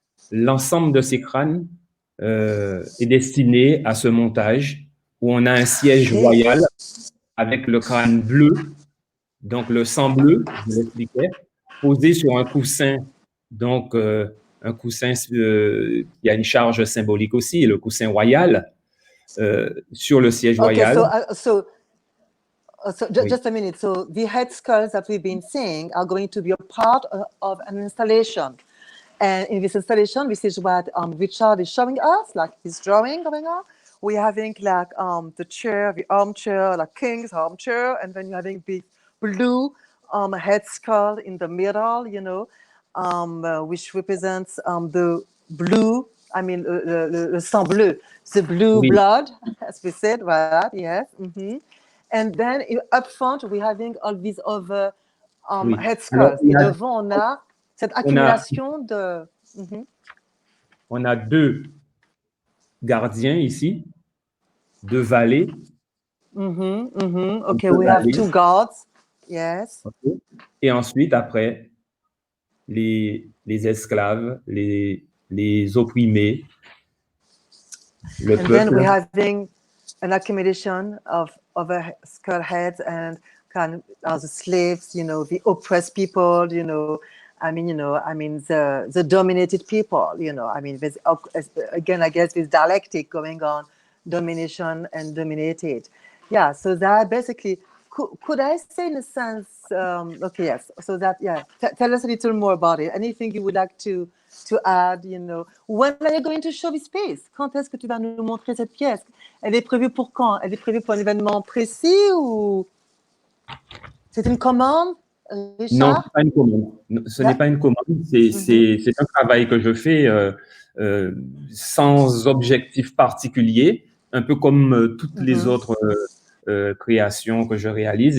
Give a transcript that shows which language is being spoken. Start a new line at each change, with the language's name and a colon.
French: L'ensemble de ces crânes est destiné à ce montage où on a un siège royal avec le crâne bleu, donc le sang bleu, je l'expliquais, posé sur un coussin, donc un coussin qui a une charge symbolique aussi, le coussin royal, sur le siège royal.
English: Just a minute. So the head skulls that we've been seeing are going to be a part of an installation. And in this installation, this is what Richard is showing us, like his drawing going on. We're having like the chair, the armchair, like king's armchair, and then you're having the blue head skull in the middle, you know, which represents the blue, I mean,
French: le sang bleu,
English: the blue blood, as we said, right? Yes. Mm-hmm. And then up front, we're having all these other head skulls.
French: Et devant, on a cette accumulation de... Mm-hmm. On a deux gardiens ici, deux valets.
English: Mm-hmm, mm-hmm. Okay, we have two guards. Yes. Okay.
French: Et ensuite, après, les esclaves, les opprimés, le peuple.
English: Then we're having an accumulation of other skull heads and kind of the slaves, you know, the oppressed people, you know, the dominated people, you know, I mean, there's, again, I guess this dialectic going on, domination and dominated. Yeah, so that basically could I say in a sense, okay, yes, so that, yeah, tell us a little more about it. Anything you would like to add, you know. When are you going to show this piece?
French: Quand est-ce que tu vas nous montrer cette pièce? Elle est prévue pour quand? Elle est prévue pour un événement précis ou c'est une commande, Non, Richard? c'est pas une commande. Ce n'est pas une commande, c'est un travail que je fais sans objectif particulier, un peu comme toutes les autres créations que je réalise.